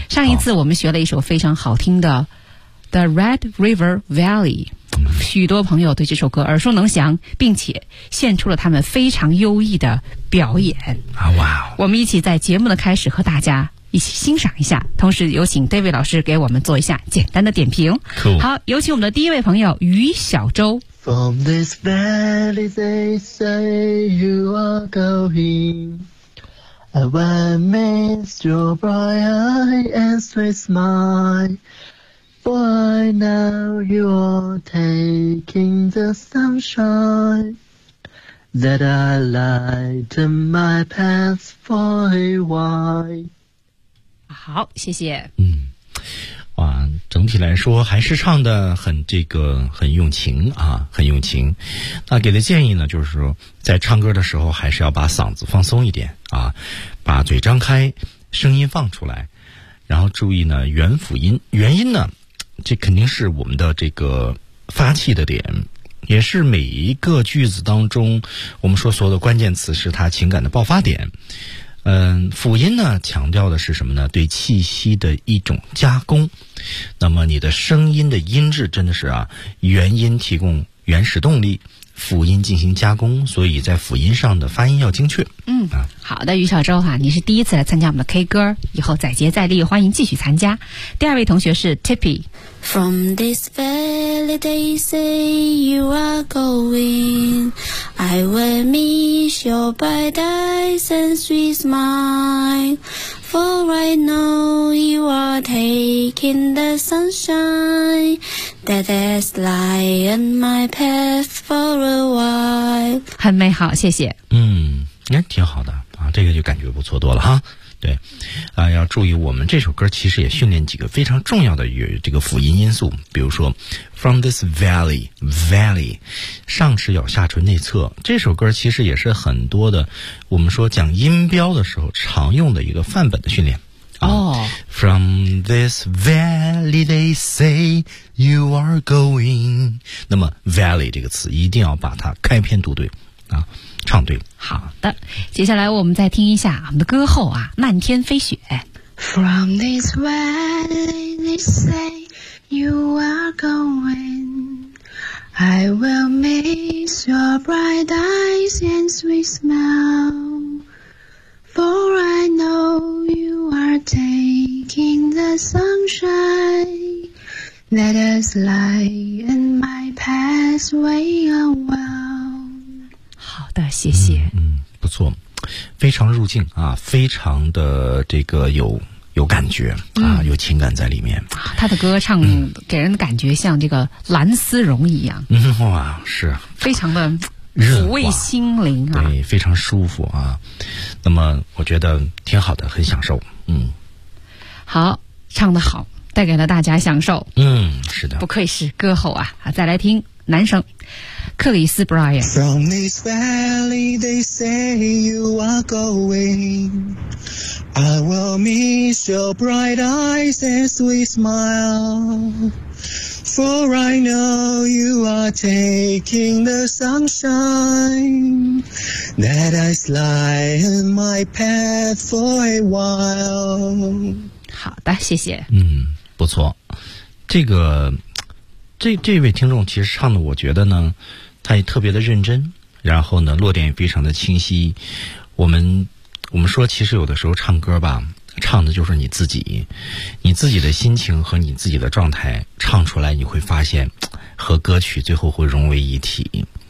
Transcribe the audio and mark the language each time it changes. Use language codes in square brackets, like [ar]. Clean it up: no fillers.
[zh] 上一次我们学了一首非常好听的《The Red River Valley》，许多朋友对这首歌耳熟能详，并且献出了他们非常优异的表演。啊哇！我们一起在节目的开始和大家一起欣赏一下，同时有请 David 老师给我们做一下简单的点评。 [en] Cool. [zh] 好，有请我们的第一位朋友于小周。 [en] From this valley they say you are going, a one missed your bright eye and sweet smile, for I know you are taking the sunshine that I light in my path for a while. [zh] 好，谢谢。哇，整体来说还是唱的很这个很用情啊，很用情。那给的建议呢，就是说在唱歌的时候还是要把嗓子放松一点啊，把嘴张开，声音放出来，然后注意呢元辅音，元音呢这肯定是我们的这个发气的点，也是每一个句子当中我们说所有的关键词是它情感的爆发点。辅音呢强调的是什么呢？对气息的一种加工。那么你的声音的音质真的是啊，元音提供原始动力，辅音进行加工，所以在辅音上的发音要精确。嗯，好的，于小周哈，你是第一次来参加我们的 K 歌，以后再接再厉，欢迎继续参加。第二位同学是 Tippy。 [en] From this valley they say you are going, I will miss your bright eyes and sweet smile, for I know you are taking the sunshine. That has lighted my path for a while. [zh] 很美好，谢谢。嗯，挺好的啊，这个就感觉不错多了哈。对，要注意，我们这首歌其实也训练几个非常重要的这个辅音因素，比如说 [en] from this valley， [zh] 上齿咬下唇内侧。这首歌其实也是很多的，我们说讲音标的时候常用的一个范本的训练。 [en] From this valley they say you are going， [zh] 那么 valley 这个词一定要把它开篇读对啊，唱对。好的，接下来我们再听一下我们的歌后啊，漫天飞雪。 [en] From this valley they say you are going， I will miss your bright eyes and sweet smile， For I know you are taking the sunshine that is lying in my pathway awhile。 [zh] 好的，谢谢。不错，非常入境啊，非常的这个有感觉啊，有情感在里面。他的歌唱给人的感觉像这个蓝丝绒一样。哇，是非常的抚慰心灵啊，对，非常舒服啊。那么我觉得挺好的，很享受。好，唱得好，带给了大家享受。是的，不愧是歌后啊。再来听男生克里斯 Brian。 [en] From this valley they say you are going， I will miss your bright eyes and sweet smile， For I know you are taking the sunshine that I slide in my path for a while。 [zh] 好的，谢谢。不错，这位听众其实唱的，我觉得呢，他也特别的认真，然后呢，落点也非常的清晰。我们说，其实有的时候唱歌吧，唱的就是你自己，你自己的心情和你自己的状态唱出来，你会发现和歌曲最后会融为一体。